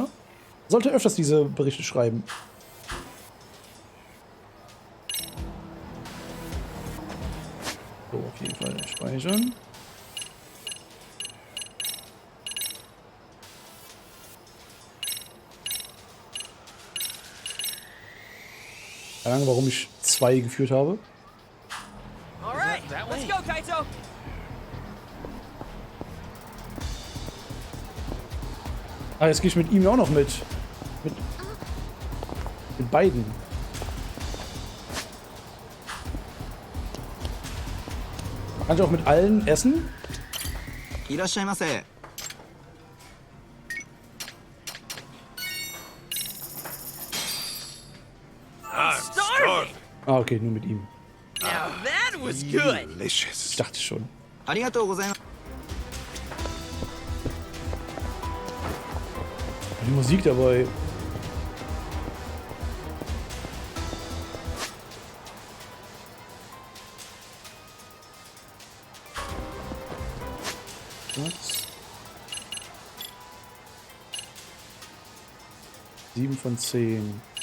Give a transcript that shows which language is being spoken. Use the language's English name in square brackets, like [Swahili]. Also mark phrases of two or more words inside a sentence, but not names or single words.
[German] Sollte öfters diese Berichte schreiben. So, auf jeden Fall speichern. Keine Ahnung, warum ich 2 geführt habe. [English] Alright, let's go, Kaito! [German] Ah, jetzt gehe ich mit ihm auch noch mit. Mit beiden. Kann ich auch mit allen essen? [Japanese] Irashaimase. [English] Starving! [German] Ah, okay, nur mit ihm. [English] Now that was good! [German] Ich dachte schon. [Japanese] ありがとうございます. [German] Die Musik dabei. Was? 7 von 10.